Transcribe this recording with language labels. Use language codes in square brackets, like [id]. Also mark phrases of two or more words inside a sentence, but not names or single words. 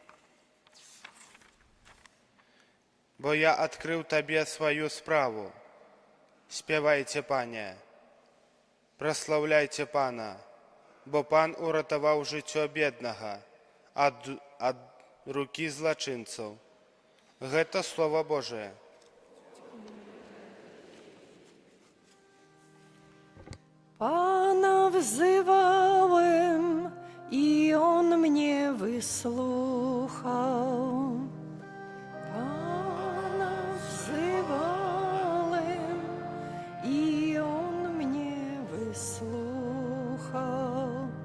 [be] Бо я адкрыў табе сваю справу. Спявайце, пане, праслаўляйце пана, бо пан уратаваў жыццё беднага ад рукі злачынцаў. Гэта Слова Божие. [pl] Pana wzywałem i On mnie wysłuchał. Pana wzywałem i On mnie wysłuchał.